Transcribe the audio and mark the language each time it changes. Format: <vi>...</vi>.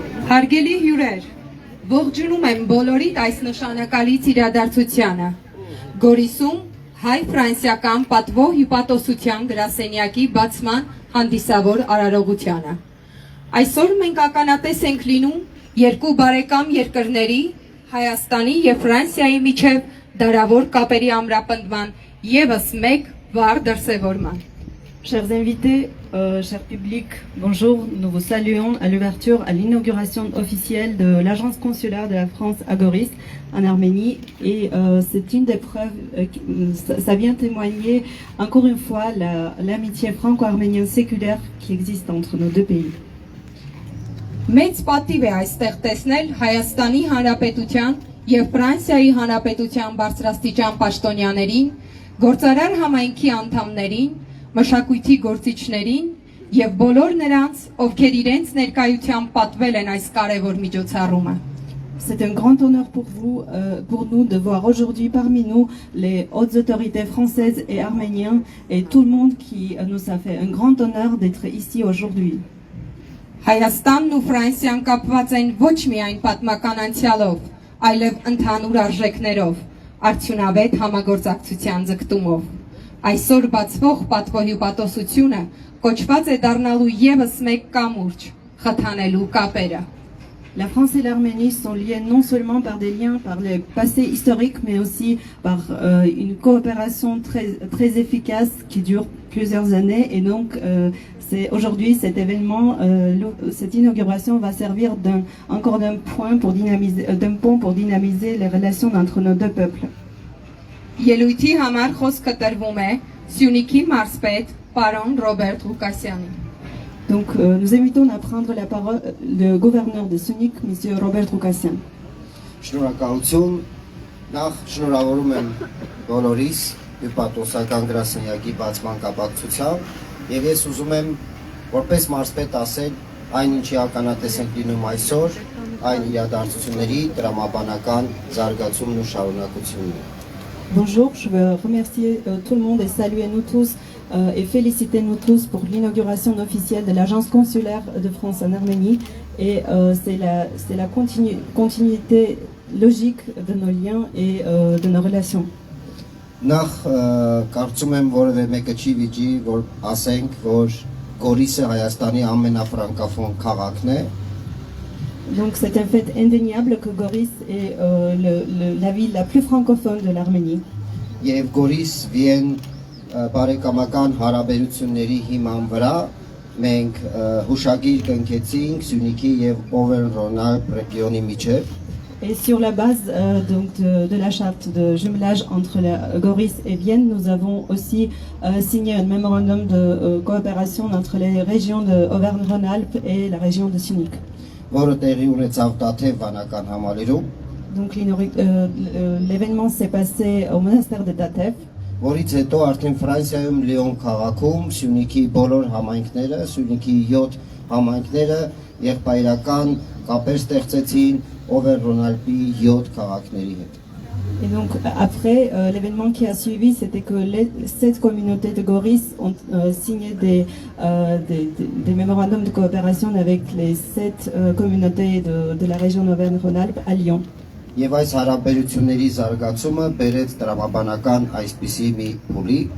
<hy>Հարգելի հյուրեր, ողջունում եմ բոլորիդ այս նշանակալից իրադարձությանը։ Գորիսում հայ-ֆրանսիական պատվո հյուպատոսության գրասենյակի բացման հանդիսավոր արարողությանը։ Այսօր մենք ականատես ենք լինում երկու բարեկամ երկրների Հայաստանի եւ Ֆրանսիայի միջև դարավոր կապերի ամրապնդման եւս մեկ վառ դրսևորման։</hy> <fr>Chers invités, cher public, bonjour. Nous vous saluons à l'ouverture, à l'inauguration officielle de l'agence consulaire de la France à Goris, en Arménie. Et c'est une des preuves, ça vient témoigner encore une fois l'amitié franco-arménienne séculaire qui existe entre nos deux pays.</fr> <hy>Մեծ պատիվ է այստեղ տեսնել Հայաստանի Հանրապետության եւ Ֆրանսիայի Հանրապետության բարձրաստիճան պաշտոնյաներին, գործարար համայնքի անդամներին, մշակույթի գործիչներին եւ բոլոր նրանց, ովքեր իրենց ներկայությամբ պատվել են այս կարևոր միջոցառումը։</hy> <fr>C'est un grand honneur pour nous de voir aujourd'hui parmi nous les hautes autorités françaises et arméniennes et tout le monde qui nous a fait un grand honneur d'être ici aujourd'hui.</fr> <hy>Հայաստանն ու Ֆրանսիան կապված են ոչ միայն պատմական անցյալով, այլև ընդհանուր արժեքներով, արդյունավետ համագործակցության ձգտումով։ Այսօր բացվող պատվո հյուպատոսությունը կոչված է դառնալու եւս մեկ կամուրջ, խթանելու կապերը։</hy> <fr>La France et l'Arménie sont liées non seulement par des liens, par le passé historique, mais aussi par une coopération très efficace qui dure plusieurs années. Et donc, aujourd'hui, cet événement, cette inauguration va servir encore d'un pont pour dynamiser les relations entre nos deux peuples.</fr> <hy>Ելույթի համար խոսքը տրվում է Սյունիքի մարզպետ պարոն Ռոբերտ Ղուկասյանին։</hy> <fr>Donc, nous invitons à prendre la parole le gouverneur de Sunik, M. Robert Roukassian.</fr> <hy>Շնորհակալություն, նախ շնորհավորում եմ բոլորիս հյուպատոսական գրասենյակի բացման կապակցությամբ եւ ես ուզում եմ որպես մարզպետ ասել այն ինչի ականատես ենք լինում այսօր, այն իրադարձությունների տրամաբանական զարգացումն ու շարունակությունն է։</hy> <fr>Bonjour, je veux remercier tout le monde et saluer nous tous et féliciter nous tous pour l'inauguration officielle de l'agence consulaire de France en Arménie. Et c'est la continuité logique de nos liens et de nos relations.</fr> <hy>Նախ կարծում եմ որևէ մեկը չի վիճի, որ ասենք, որ Գորիսը Հայաստանի ամենաֆրանկոֆոն քաղաքն է։</hy> <fr>Donc c'est un fait indéniable que Goris est la ville la plus francophone de l'Arménie.</fr> <hy>Եվ Գորիս Վիեն բարեկամական հարաբերությունների հիման վրա մենք հուշագիր կնքեցինք Սյունիքի եւ Օվերնրոնալբ ռեգիոնի միջև։</hy> <fr>Et sur la base de la charte de jumelage entre Goris et Vienne, nous avons aussi signé un mémorandum de coopération entre les régions de Auvergne-Rhône-Alpes et la région de Sunik.</fr> <hy>Որը տեղի ունեցավ Տաթև վանական համալիրում,</hy> <fr>Donc l'événement s'est passé au monastère de Tatev.</fr> <hy>որից հետո արդեն Ֆրանսիայում Լիոն քաղաքում Սյունիքի բոլոր համայնքները, Սյունիքի 7 համայնքները եղբայրական կապեր ստեղծեցին Օվերնրոնալբի 7 քաղաքների հետ։</hy> <fr>Et donc après, l'événement qui a suivi, c'était que les 7 communautés de Goris ont signé des mémorandums de coopération avec les 7 communautés de la région d'Auvergne-Rhône-Alpes à Lyon.</fr> <hy>Եվ այս հարաբերությունների զարգացումը բերեց տրամաբանական այսպիսի մի փուլի,</hy>